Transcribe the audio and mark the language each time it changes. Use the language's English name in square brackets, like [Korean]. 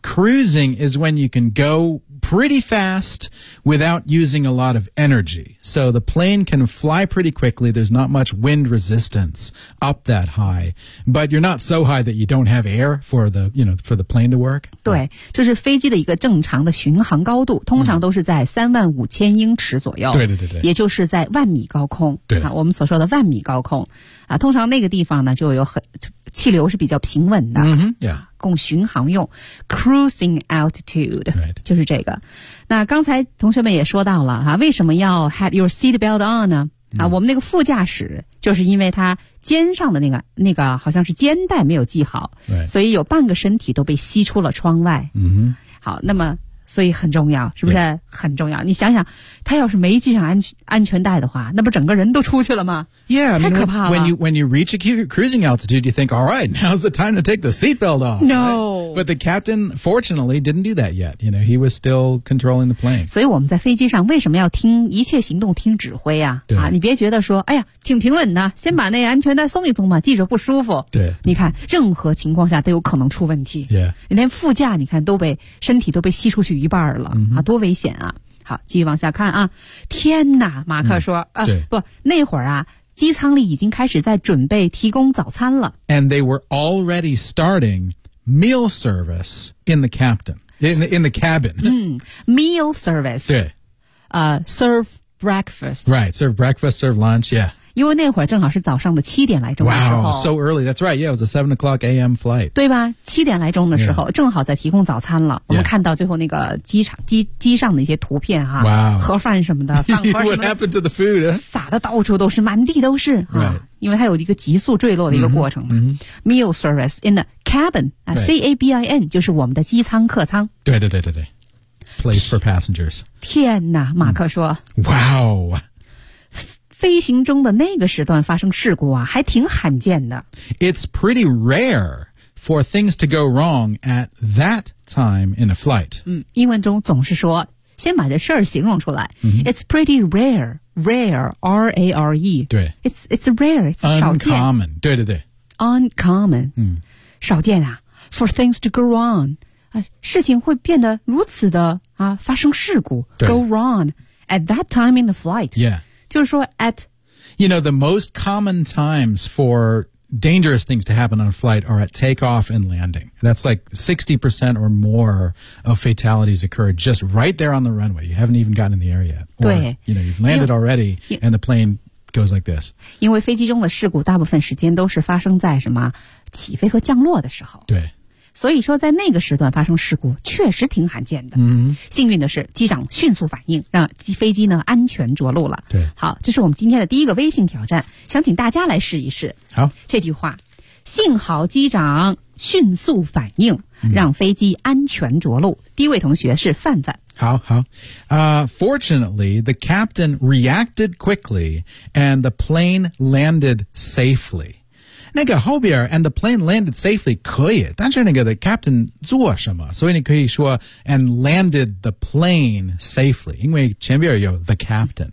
[English] ?Cruising is when you can go pretty fast without using a lot of energy. So the plane can fly pretty quickly. There's not much wind resistance up that high. But you're not so high that you don't have air for the, you know, for the plane to work. [Chinese] 对，就是飞机的一个正常的巡航高度，通常都是在35,000英尺左右。对对对对。也就是在万米高空。对。啊，我们所说的万米高空。啊，通常那个地方呢，就有很气流是比较平稳的。嗯哼，yeah。供巡航用 cruising altitude、 [English] right. [Chinese] 就是这个那刚才同学们也说到了、啊、为什么要 [English] have your seatbelt on [Chinese] 呢、 mm. 啊、我们那个副驾驶就是因为他肩上的那个好像是肩带没有系好、 [English] right. [Chinese] 所以有半个身体都被吸出了窗外、 mm-hmm. 好那么所以很重要是不是、right. 很重要你想想他要是没系上安全带的话那不整个人都出去了吗 Yeah, 太可怕了 [English] when you reach a cruising altitude, you think, all right, now's the time to take the seatbelt off. No.、Right? But the captain, fortunately, didn't do that yet. You know, he was still controlling the plane. [Chinese] 所以我们在飞机上为什么要听一切行动听指挥啊对啊你别觉得说哎呀挺平稳的先把那安全带松一松嘛系着不舒服。对。你看任何情况下都有可能出问题。 Yeah. 连副驾你看都被身体都被吸出去一半了、 mm-hmm. 啊多危险啊。好继续往下看啊天哪马克说、嗯、对不那会儿啊机舱里已经开始在准备提供早餐了。 [English] And they were already starting meal service in the captain, in the cabin. 嗯 ,meal service. [Chinese] 对。 [English] Serve breakfast. Right, serve breakfast, serve lunch, yeah. [Chinese] 因为那会儿正好是早上的七点来钟的时候。 [English] Wow, so early, that's right, yeah, it was a 7 o'clock AM flight. [Chinese] 对吧七点来钟的时候、 yeah. 正好在提供早餐了。 Yeah. 我们看到最后那个机上的一些图片哈、啊。 Wow. 盒饭什么的。 [English] What happened to the food?、Huh? [Chinese] 撒的到处都是满地都是。 [English] Right. [Chinese] 啊因为它有一个急速坠落的一个过程、 mm-hmm. [English] Meal service in the cabin,、 right. [Chinese] C-A-B-I-N, 就是我们的机舱客舱。对对对对对。 [English] Place for passengers. [Chinese] 天哪马克说。 Mm. Wow. 飞行中的那个时段发生事故啊还挺罕见的。 [English] It's pretty rare for things to go wrong at that time in a flight. [Chinese] 嗯，英文中总是说先把这事儿形容出来。 Mm-hmm. [English] It's pretty rare, rare, R-A-R-E. [Chinese] 对。 [English] It's rare, it's [Chinese] 少见。 Uncommon, 对对对。 [English] Uncommon, 嗯， [Chinese] 少见啊。 [English] For things to go wrong, [Chinese] 事情会变得如此的啊，发生事故。 [English] Go wrong at that time in the flight. Yeah. [Chinese] 就是说 at... [English] You know, the most common times for... Dangerous things to happen on a flight are at takeoff and landing. That's like 60% or more of fatalities occur just right there on the runway. You haven't even gotten in the air yet. Or, you know, you've landed already and the plane goes like this. [Chinese] 因为飞机中的事故大部分时间都是发生在什么起飞和降落的时候。对。所以说在那个时段发生事故确实挺罕见的。嗯。幸运的是机长迅速反应让飞机呢安全着陆了。对。好，这是我们今天的第一个微信挑战，想请大家来试一试。好。这句话，幸好机长迅速反应让飞机安全着陆。第一位同学是范范。好好。 [English] Fortunately, the captain reacted quickly and the plane landed safely. [Chinese] 那个后边 [English] and the plane landed safely [Chinese] 可以，但是那个 [English] the captain [Chinese] 做什么，所以你可以说 [English] and landed the plane safely， [Chinese] 因为前边有 [English] the captain、